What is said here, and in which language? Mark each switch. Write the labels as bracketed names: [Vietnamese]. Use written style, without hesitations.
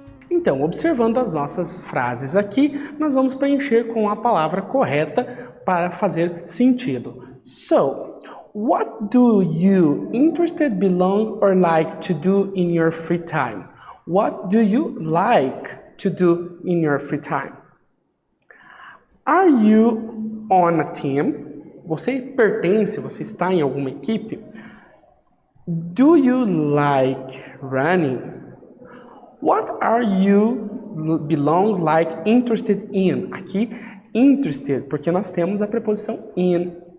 [Portuguese] Então, observando as nossas frases aqui, nós vamos preencher com a palavra correta para fazer sentido. [English] So, what do you interested, belong or like to do in your free time? What do you like to do in your free time? Are you on a team? [Portuguese] Você pertence, você está em alguma equipe? [English] Do you like running? What are you belong, like, interested in? [Portuguese] Aqui, interested, porque nós temos a preposição in.